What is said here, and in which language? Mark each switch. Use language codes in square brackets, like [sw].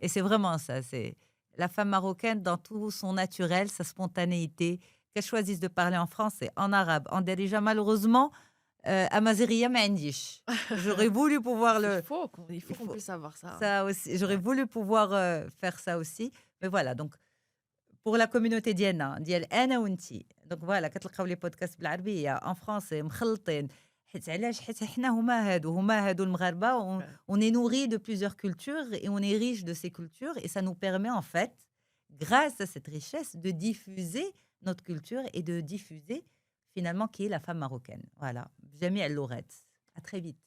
[fr] Et c'est vraiment ça, c'est la femme marocaine dans tout son naturel, sa spontanéité, qu'elle choisisse de parler en français, en arabe, en darija. [ar] Malheureusement, Amazighiya ma عنديش. [fr] J'aurais voulu pouvoir Il le faut qu'on il faut il qu'on faut puisse avoir ça. ça aussi, j'aurais Ouais. voulu pouvoir faire ça aussi. Mais voilà, donc pour la communauté ديال انا وانتي. [ar] Donc voilà, كتلقاو لي بودكاست بالعربيه en français مخلطين. حيت علاش؟ حيت حنا هما هادو المغاربه. [fr] Ouais. On est nourri de plusieurs cultures et on est riche de ces cultures et ça nous permet en fait, grâce à cette richesse, de diffuser notre culture et de diffuser finalement qui est la femme marocaine. Voilà. Jamie El Louret. À très vite.